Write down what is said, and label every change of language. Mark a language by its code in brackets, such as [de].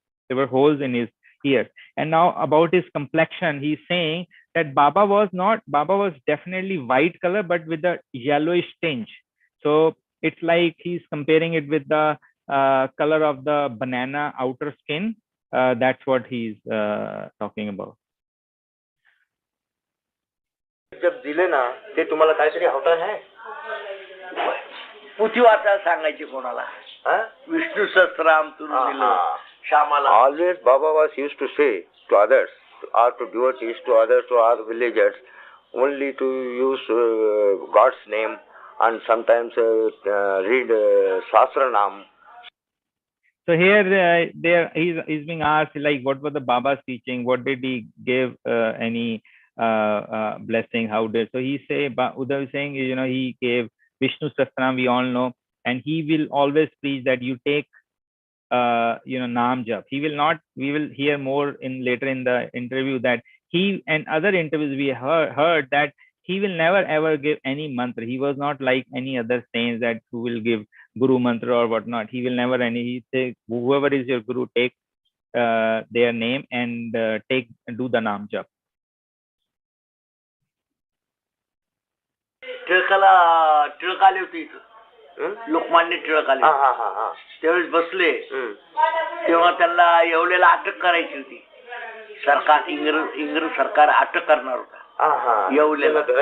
[en] There were holes in his ears. And now about his complexion, he's saying that Baba was definitely white color, but with a yellowish tinge. So it's like he's comparing it with the color of the banana outer skin. That's what he's talking about. [mr] जब दिले ना ते तुम्हाला काहीतरी हवं आहे. पुथी वाचायला सांगायची कोणाला. विष्णू सहस्त्रनाम तुला दिलं श्यामाला. [en] Always Baba was used to say to others, or to devotees, to others, to our villagers, only to use God's name and sometimes read Sahasranam. So here, he's being asked, like, what was the Baba's teaching? What did he give any blessing? How did? So he say, Uddhav is saying, he gave Vishnu Sahasranam we all know, and he will always preach that you take Naam Jap. He will not, we will hear more in later in the interview that he, and other interviews we heard that he will never ever give any mantra. He was not like any other saints that who will give Guru mantra or whatnot. He will never he say, whoever is your Guru, take their name and do the Naam Jap. [mr] Tilak आले होते इथं, लोकमान्य टिळक आले, त्यावेळेस बसले, तेव्हा त्यांना येवलेला अटक करायची होती. सरकार इंग्रज सरकार अटक करणार होता येवलेला.